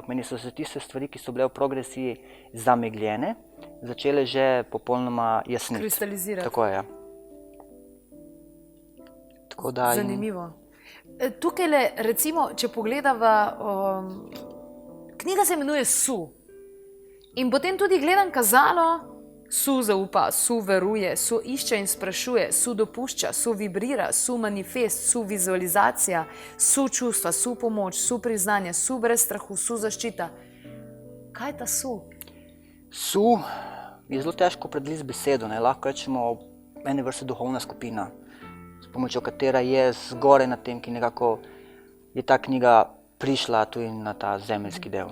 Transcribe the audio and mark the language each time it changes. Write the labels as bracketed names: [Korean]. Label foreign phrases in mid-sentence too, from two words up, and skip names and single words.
[Slovenian] Meni so se tiste stvari, ki so bile v progresiji zamegljene, začele že popolnoma jasniti. Kristalizirati. Tako je, ja. Tako da Zanimivo. Tukajle, recimo, če pogledava, knjiga se imenuje Su. In potem tudi gledam kazalo, Su zaupa, Su veruje, Su išče in sprašuje, Su dopušča, Su vibrira, Su manifest, Su vizualizacija, Su čustva, Su pomoč, Su priznanje, Su brez strahu, Su zaščita. Kaj je ta Su? Su je zelo težko opredeliti z besedo, ne. Lahko rečemo ene vrste duhovna skupina, s pomočjo katera je zgoraj na tem, ki nekako je ta knjiga prišla tudi na ta zemeljski del.